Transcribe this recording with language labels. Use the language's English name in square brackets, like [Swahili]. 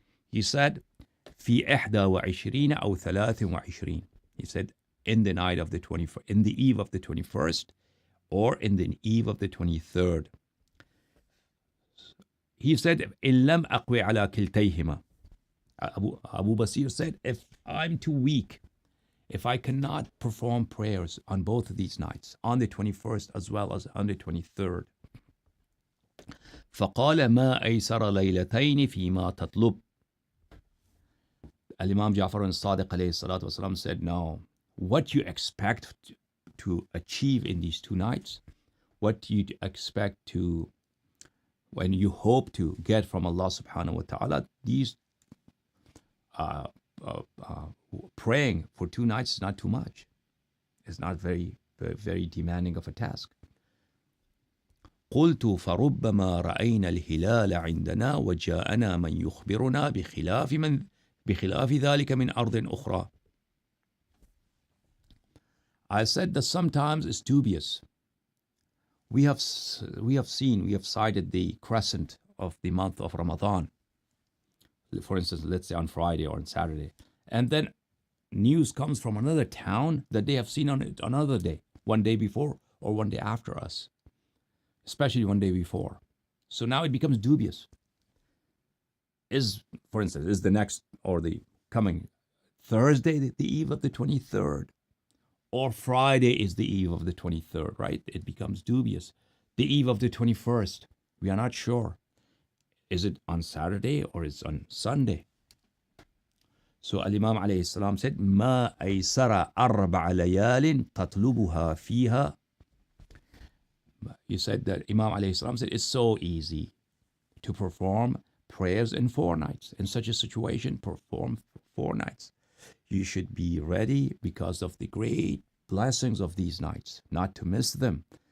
[English] He said, [Arabic] في 21 أو 23. [English] He said, in the night of the 21st, in the eve of the 21st, or in the eve of the 23rd. He said, [Arabic] إن لم أقوي على كلتيهما. [English] Abu Basir said, if I'm too weak, if I cannot perform prayers on both of these nights, on the 21st as well as on the 23rd, [Arabic] فقال ما أيسر ليلتين فيما تطلب. [English] Imam Ja'far al-Sadiq alayhi salatu wasalam said, no, what you expect to achieve in these two nights, what you expect to when you hope to get from Allah subhanahu wa ta'ala, these uh, uh, uh, praying for 2 nights is not too much. It's not very demanding of a task. [Arabic] قلت فربما رأينا الهلال عندنا وجاءنا من يخبرنا بخلاف ذلك من أرض أخرى. [English] I said that sometimes it's dubious. We have cited the crescent of the month of Ramadan, for instance, let's say on Friday or on Saturday, and then news comes from another town that they have seen on it another day, one day before or one day after us, especially one day before. So now it becomes dubious. For instance, is the next or the coming Thursday the eve of the 23rd? Or Friday is the eve of the 23rd, right? It becomes dubious. The eve of the 21st, we are not sure. Is it on Saturday or is it on Sunday? So Imam alayhi salam said, [Arabic] ما أيسر أربع ليال تطلبها فيها. [English] He said that Imam alayhi salam said, it's so easy to perform prayers in 4 nights. In such a situation, perform 4 nights. You should be ready because of the great blessings of these nights, not to miss them.